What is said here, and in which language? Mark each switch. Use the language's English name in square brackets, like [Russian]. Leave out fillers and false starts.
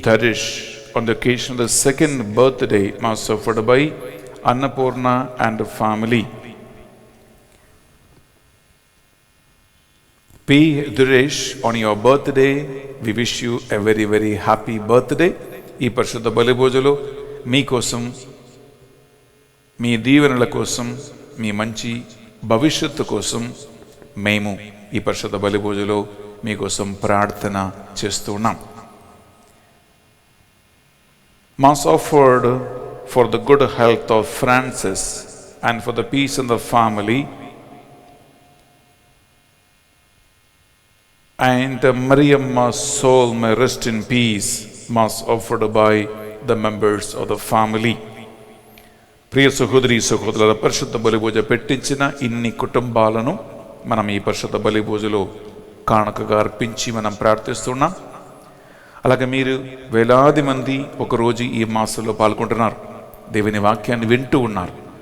[English] Dharish on the occasion of the second birthday, mass offered by Annapurna and family. P. Duresh, on your birthday, we wish you a very, very happy birthday. [Telugu] ఈ పరిశుద్ధ బలి పూజలో మీకోసం, మీ దీవెనల కోసం, మీ మంచి భవిష్యత్తు కోసం మేము ఈ పరిశుద్ధ బలి పూజలో మీకోసం ప్రార్థన చేస్తూ ఉన్నాం. [English] Mass offered for the good health of Francis and for the peace in the family, and Mariamma's soul may rest in peace. Mass offered by the members of the family. [Telugu] ప్రియ సహోదరి సహోదరుల, పరిశుద్ధ బలి పూజ పెట్టించిన ఇన్ని కుటుంబాలను మనం ఈ పరిశుద్ధ బలి పూజలో కానుకగా అర్పించి మనం ప్రార్థిస్తున్నాం. అలాగే మీరు వేలాది మంది ఒకరోజు ఈ మాసంలో పాల్గొంటున్నారు, దేవుని వాక్యాన్ని వింటూ ఉన్నారు.